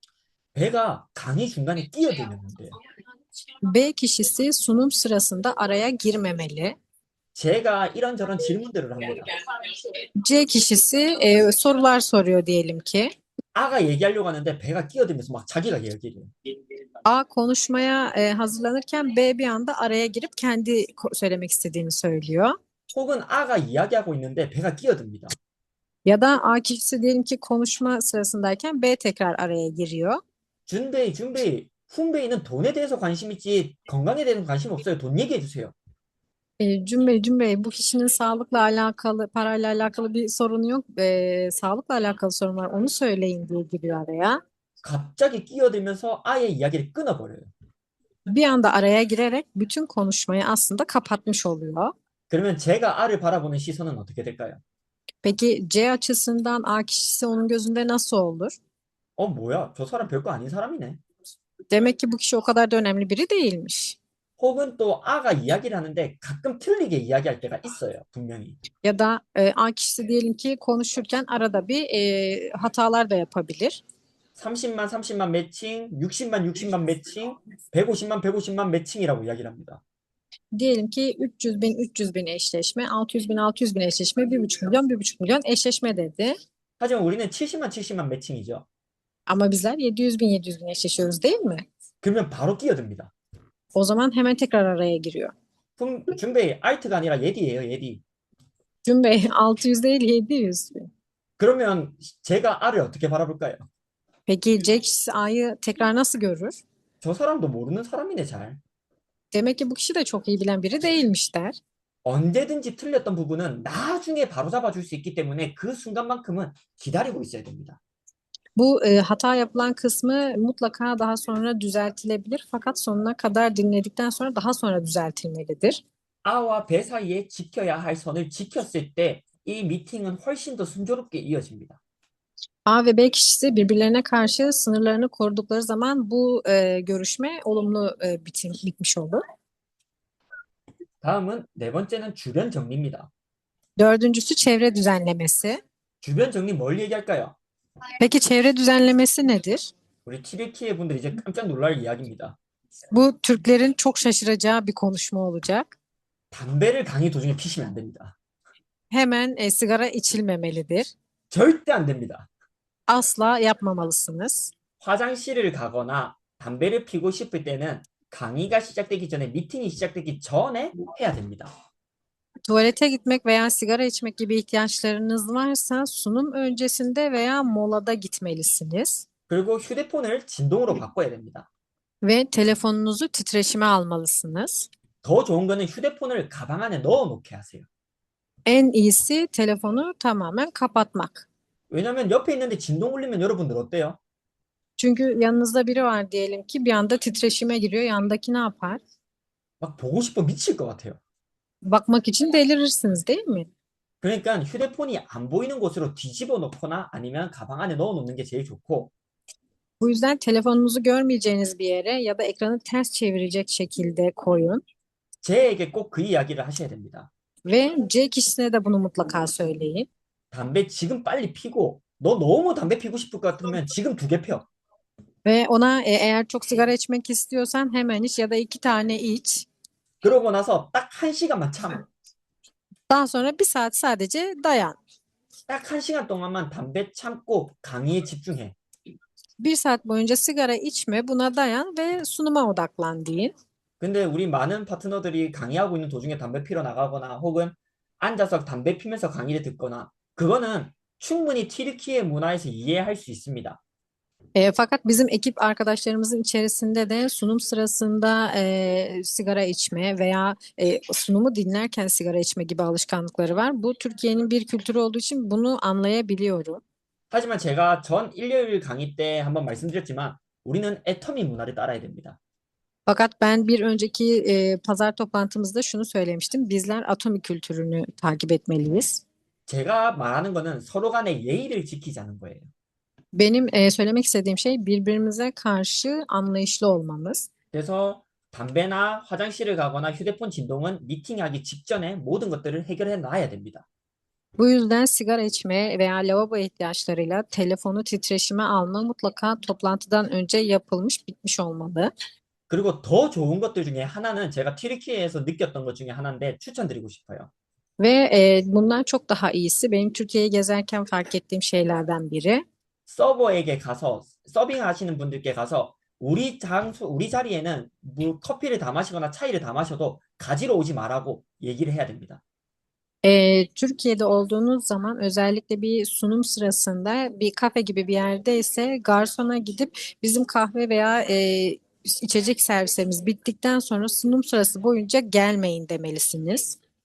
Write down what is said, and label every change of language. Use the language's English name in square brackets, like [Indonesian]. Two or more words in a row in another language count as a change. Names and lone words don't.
[Korean] 배가 강의 중간에 끼어들면 안 돼요. [Turkish] B kişisi sunum sırasında araya girmemeli. [Korean] 제가 이런저런 질문들을 합니다. [Turkish] C kişisi sorular soruyor diyelim ki. [Korean] A가 얘기하려고 하는데 배가 끼어들면서 막 자기가 얘기해요. [Turkish] A konuşmaya hazırlanırken B bir anda araya girip kendi söylemek istediğini söylüyor. [Korean] 혹은 A가 이야기하고 있는데 배가 끼어듭니다. [Turkish] Ya da A kişisi diyelim ki konuşma sırasındayken B tekrar araya giriyor. [Korean] 준베이, 훈베이는 돈에 대해서 관심 있지 건강에 대해서 관심 없어요. 돈 얘기해 주세요. [Turkish] Cun Bey, bu kişinin sağlıkla alakalı, parayla alakalı bir sorunu yok. Sağlıkla alakalı sorun var. Onu söyleyin diye giriyor araya. [Korean] 갑자기 끼어들면서 아예 이야기를 끊어버려요. [Turkish] Bir anda araya girerek bütün konuşmayı aslında kapatmış oluyor. [Korean] 그러면 제가 A를 바라보는 시선은 어떻게 될까요? [Turkish] Peki C açısından A kişisi onun gözünde nasıl olur? [Korean] 뭐야? 저 사람 별거 아닌 사람이네. [Turkish] Demek ki bu kişi o kadar da önemli biri değilmiş. [Korean] 혹은 또 A가 이야기를 하는데 가끔 틀리게 이야기할 때가 있어요. 분명히. [Turkish] Ya da A kişisi diyelim ki konuşurken arada bir hatalar da yapabilir. [Korean] 30만 30만 매칭, 60만 60만 매칭, 150만 150만 매칭이라고 이야기를 합니다. [Turkish] Diyelim ki 300 bin 300 bin eşleşme, 600 bin 600 bin eşleşme, 1,5 milyon 1,5 milyon eşleşme dedi. [Korean] 하지만 우리는 70만 70만 매칭이죠. [Turkish] Ama bizler 700 bin 700 bin eşleşiyoruz değil mi? [Korean] 그러면 바로 끼어듭니다. [Turkish] O zaman hemen tekrar araya giriyor. [Korean] 준베이, 알트가 아니라 예디예요, 예디. [Turkish] Cün Bey 600 değil 700 bin. [Korean] 그러면 제가 R을 어떻게 바라볼까요? [Turkish] Peki C kişisi A'yı tekrar nasıl görür? [Korean] 저 사람도 모르는 사람이네, 잘. [Turkish] Demek ki bu kişi de çok iyi bilen biri değilmiş der. [Korean] 언제든지 틀렸던 부분은 나중에 바로잡아 줄 수 있기 때문에 그 순간만큼은 기다리고 있어야 됩니다. [Turkish] Bu hata yapılan kısmı mutlaka daha sonra düzeltilebilir fakat sonuna kadar dinledikten sonra daha sonra düzeltilmelidir. [Korean] A와 B 사이에 지켜야 할 선을 지켰을 때 이 미팅은 훨씬 더 순조롭게 이어집니다. [Turkish] A ve B kişisi birbirlerine karşı sınırlarını korudukları zaman bu görüşme olumlu bitmiş olur. [Korean] 다음은 네 번째는 주변 정리입니다. [Turkish] Dördüncüsü çevre düzenlemesi. [Korean] 주변 정리 뭘 얘기할까요? [Turkish] Peki çevre düzenlemesi nedir? [Korean] 우리 튀르키예 분들 이제 깜짝 놀랄 이야기입니다. [Turkish] Bu Türklerin çok şaşıracağı bir konuşma olacak. [Korean] 담배를 강의 도중에 피시면 안 됩니다. [Turkish] Hemen sigara içilmemelidir. [Korean] 절대 안 됩니다. [Turkish] Asla yapmamalısınız. [Korean] 화장실을 가거나 담배를 피고 싶을 때는 강의가 시작되기 전에 미팅이 시작되기 전에 해야 됩니다. [Turkish] Tuvalete gitmek veya sigara içmek gibi ihtiyaçlarınız varsa sunum öncesinde veya molada gitmelisiniz. [Korean] 그리고 휴대폰을 진동으로 바꿔야 됩니다. [Turkish] Ve telefonunuzu titreşime almalısınız. [Korean] 더 좋은 거는 휴대폰을 가방 안에 넣어 놓게 하세요. [Turkish] En iyisi telefonu tamamen kapatmak. [Korean] 왜냐면 옆에 있는데 진동 울리면 여러분들 어때요? [Turkish] Çünkü yanınızda biri var diyelim ki bir anda titreşime giriyor. Yandaki ne yapar? [Korean] 막 보고 싶어 미칠 것 같아요. [Turkish] Bakmak için delirirsiniz değil mi? [Korean] 그러니까 휴대폰이 안 보이는 곳으로 뒤집어 놓거나 아니면 가방 안에 넣어 놓는 게 제일 좋고 [Turkish] Bu yüzden telefonunuzu görmeyeceğiniz bir yere ya da ekranı ters çevirecek şekilde koyun. [Korean] 제에게 꼭 그 이야기를 하셔야 됩니다. [Turkish] Ve C kişisine de bunu mutlaka söyleyin. [Korean] 담배 지금 빨리 피고 너 너무 담배 피고 싶을 것 같으면 지금 2개 펴. [Turkish] Ve ona eğer çok sigara içmek istiyorsan hemen iç ya da 2 tane iç. [Korean] 그러고 나서 딱 1시간만 참아. [Turkish] Daha sonra 1 saat sadece dayan. [Korean] 딱 1시간 동안만 담배 참고 강의에 집중해. [Turkish] 1 saat boyunca sigara içme, buna dayan ve sunuma odaklan deyin. [Korean] 근데 우리 많은 파트너들이 강의하고 있는 도중에 담배 피러 나가거나 혹은 앉아서 담배 피면서 강의를 듣거나 그거는 충분히 튀르키예 문화에서 이해할 수 있습니다. [Turkish] Fakat bizim ekip arkadaşlarımızın içerisinde de sunum sırasında sigara içme veya sunumu dinlerken sigara içme gibi alışkanlıkları var. Bu Türkiye'nin bir kültürü olduğu için bunu anlayabiliyorum. [Korean] 하지만 제가 전 일요일 강의 때 한번 말씀드렸지만 우리는 애터미 문화를 따라야 됩니다. [Turkish] Fakat ben bir önceki pazar toplantımızda şunu söylemiştim. Bizler atomi kültürünü takip etmeliyiz. [Korean] 제가 말하는 거는 서로 간의 예의를 지키자는 거예요. [Turkish] Benim söylemek istediğim şey birbirimize karşı anlayışlı olmamız. [Korean] 그래서 담배나 화장실을 가거나 휴대폰 진동은 미팅하기 직전에 모든 것들을 해결해 놔야 됩니다. [Turkish] Bu yüzden sigara içme veya lavabo ihtiyaçlarıyla telefonu titreşime alma mutlaka toplantıdan önce yapılmış, bitmiş olmalı. [Korean] 그리고 더 좋은 것들 중에 하나는 제가 튀르키예에서 느꼈던 것 중에 하나인데 추천드리고 싶어요. [Turkish] Ve bundan çok daha iyisi benim Türkiye'yi gezerken fark ettiğim şeylerden biri. [Korean] 서버에게 가서 서빙하시는 분들께 가서 우리 자리에는 커피를 다 마시거나 차이를 다 마셔도 가지러 오지 말라고 얘기를 해야 됩니다. [Turkish] Türkiye'de olduğunuz zaman özellikle bir sunum sırasında bir kafe gibi bir yerdeyse garsona gidip bizim kahve veya içecek servislerimiz bittikten sonra sunum sırası boyunca gelmeyin demelisiniz.